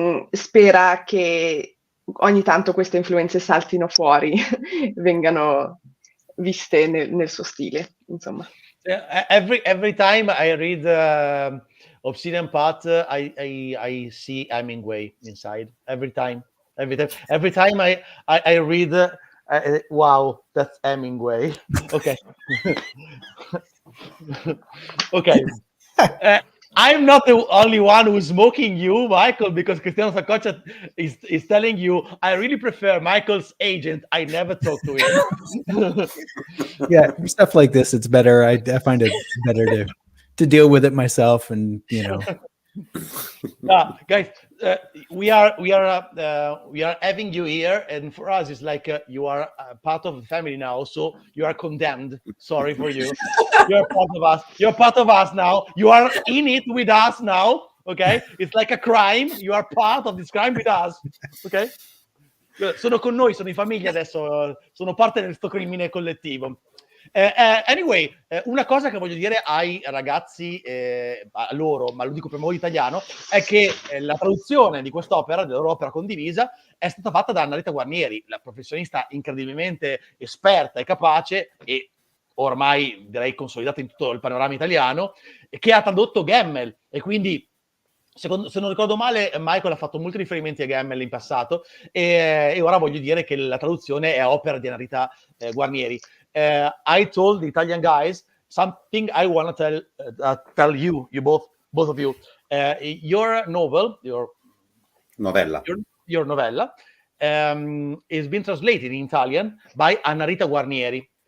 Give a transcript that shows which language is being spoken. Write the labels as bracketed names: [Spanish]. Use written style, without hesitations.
[Italian] Spera che ogni tanto queste influenze saltino fuori, vengano viste nel suo stile, insomma. [English] Every time I read Obsidian Path, I see Hemingway inside. Every time I read, wow, that's Hemingway. Okay. Okay. I'm not the only one who's mocking you, Michael, because Cristiano Sacoccia is telling you, I really prefer Michael's agent. I never talk to him. Yeah, for stuff like this, it's better. I find it better to deal with it myself, and Guys, we are having you here, and for us, it's like you are part of the family now. So you are condemned. Sorry for you. You're part of us. You're part of us now. You are in it with us now. Okay, it's like a crime. You are part of this crime with us. Okay. [Italian] Sono con noi, sono in famiglia adesso. Sono parte del sto crimine collettivo. Anyway, una cosa che voglio dire ai ragazzi, a loro, ma lo dico per modo italiano, è che la traduzione di quest'opera, della loro opera condivisa, è stata fatta da Annalita Guarnieri, la professionista incredibilmente esperta e capace e ormai direi consolidata in tutto il panorama italiano, che ha tradotto Gemmel, e quindi se non ricordo male, Michael ha fatto molti riferimenti a Gemmel in passato, e ora voglio dire che la traduzione è opera di Annalita Guarnieri. [English] I told the Italian guys something I want to tell you both of you. Your novel, your Novella. Your novella is been translated in Italian by Annalita Guarnieri.